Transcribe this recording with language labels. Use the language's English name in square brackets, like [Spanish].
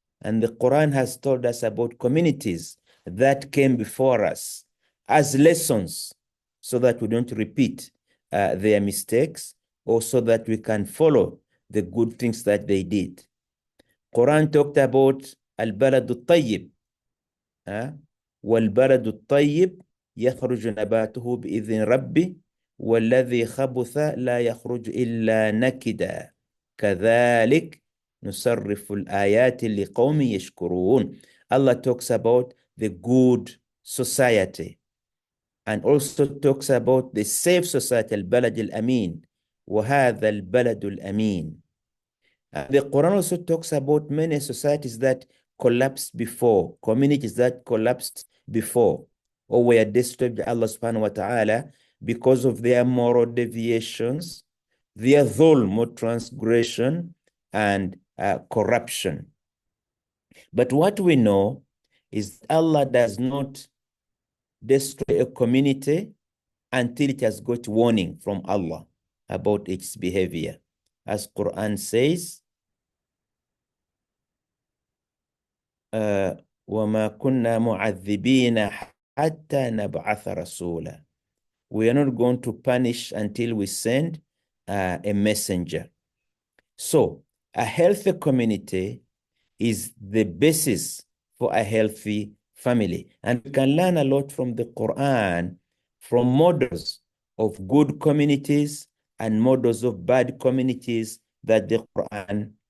[English] And the Quran has told us about communities that came before us as lessons so that we don't repeat their mistakes, or so that we can follow the good things that they did. Quran talked about al-balad al-tayyib. [Arabic] والبلد الطيب يخرج نباته بإذن ربي والذي خبث لا يخرج إلا نكدا كذلك نصرف الآيات لقوم يشكرون. [English] Allah talks about the good society and also talks about the safe society, [Arabic] البلد الأمين وهذا البلد الأمين. [English] The Quran also talks about many societies that collapsed before, communities that collapsed before, or were destroyed by Allah subhanahu wa ta'ala because of their moral deviations, their dhulm or transgression, and corruption. But what we know is Allah does not destroy a community until it has got warning from Allah about its behavior. As Quran says, [Arabic] وَمَا كُنَّا مُعَذِّبِينَ حَتَّى نَبْعَثَ رَسُولًا. [English] We are not going to punish until we send a messenger. So, a healthy community is the basis for a healthy family. And we can learn a lot from the Quran, from models of good communities and models of bad communities that the Quran